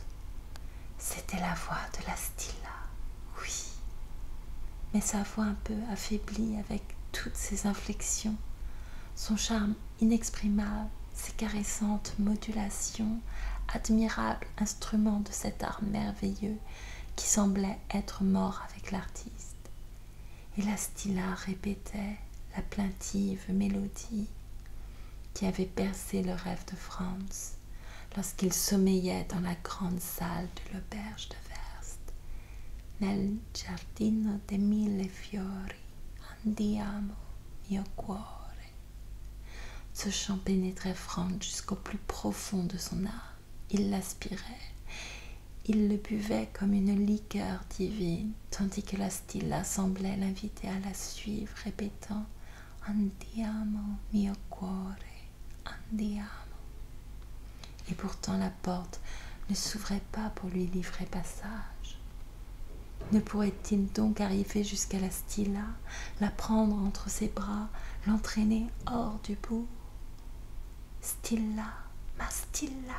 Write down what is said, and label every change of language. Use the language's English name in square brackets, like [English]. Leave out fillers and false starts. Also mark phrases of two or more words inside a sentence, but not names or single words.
[French] C'était la voix de la Stilla, oui, mais sa voix un peu affaiblie avec toutes ses inflexions, son charme inexprimable, ses caressantes modulations, admirable instrument de cet art merveilleux qui semblait être mort avec l'artiste. Et la Stilla répétait la plaintive mélodie qui avait bercé le rêve de Franz lorsqu'il sommeillait dans la grande salle de l'auberge de Werst. [Italian] Nel giardino de mille fiori andiamo mio cuore. [French] Ce chant pénétrait Franz jusqu'au plus profond de son âme. Il l'aspirait. Il le buvait comme une liqueur divine, tandis que la Stilla semblait l'inviter à la suivre, répétant « [Italian] Andiamo, mio cuore, andiamo ». [French] Et pourtant la porte ne s'ouvrait pas pour lui livrer passage. Ne pourrait-il donc arriver jusqu'à la Stilla, la prendre entre ses bras, l'entraîner hors du bourg? « Stilla, ma Stilla !»